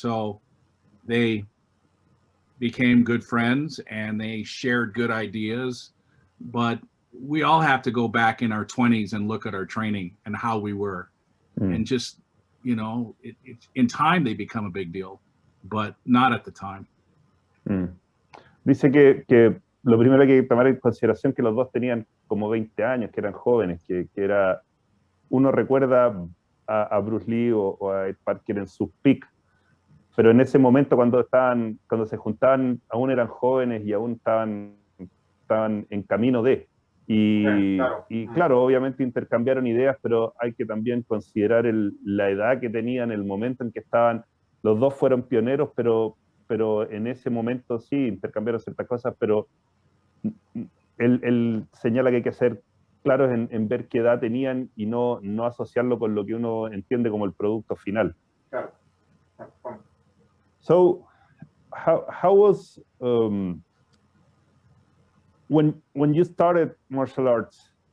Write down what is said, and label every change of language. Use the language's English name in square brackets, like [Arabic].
[English] So they became good friends and they shared good ideas. But we all have to go back in our 20s and look at our training and how we were. And just, you know, in time they become a big deal, but not at the time. [Spanish] Dice que lo primero hay que tomar en consideración que los dos tenían como 20 años, que eran jóvenes, que era, uno recuerda a Bruce Lee o a Ed Parker en su peak, pero en ese momento cuando se juntaban aún eran jóvenes y aún estaban en camino de. Y claro, obviamente intercambiaron ideas, pero hay que también considerar la edad que tenían, el momento en que estaban. Los dos fueron pioneros, pero en ese momento sí intercambiaron ciertas cosas, pero él señala que hay que ser claros en ver qué edad tenían y no asociarlo con lo que uno entiende como el producto final. Claro. [English] So, how was when you started martial arts?